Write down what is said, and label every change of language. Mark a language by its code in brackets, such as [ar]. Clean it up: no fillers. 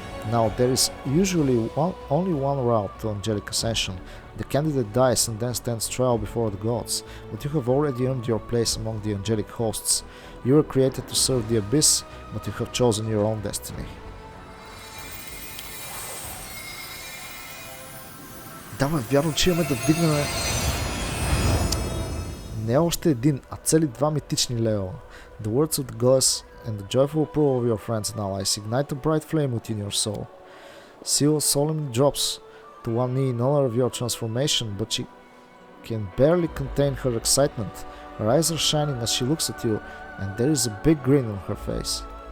[en] Now there is usually only one route to angelic ascension. The candidate dies and then stands trial before the gods, but you have already earned your place among the angelic hosts. You were created to serve the abyss, but you have chosen your own destiny. [bg] Да, бе, вярно, че имаме да вдигнем не още един, а цели два митични левела. [en] The words of the goddess and the joyful approval of your friends and allies ignite a bright flame within your soul. Seal solemnly drops to one knee in honor of your transformation, but she can barely contain her excitement. Her eyes are shining as she looks at you, and there is a big grin on her face.